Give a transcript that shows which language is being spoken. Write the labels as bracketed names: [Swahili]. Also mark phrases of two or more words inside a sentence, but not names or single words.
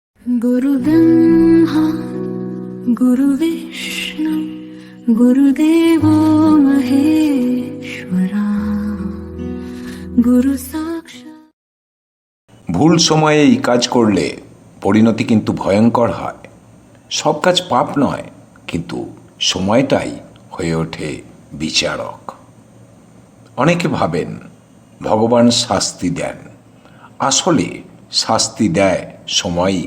[Sanskrit] गुरु ब्रह्मा गुरु विष्णु गुरुदेवो महेश्वरा गुरु साक्षात्। [Bangla] ভুল সময়ে এই কাজ করলে পরিণতি কিন্তু ভয়ঙ্কর হয়। সব কাজ পাপ নয়, কিন্তু সময়টাই হয়ে ওঠে বিচারক। অনেকে ভাবেন ভগবান শাস্তি দেন, আসলে শাস্তি দেয় সময়ই।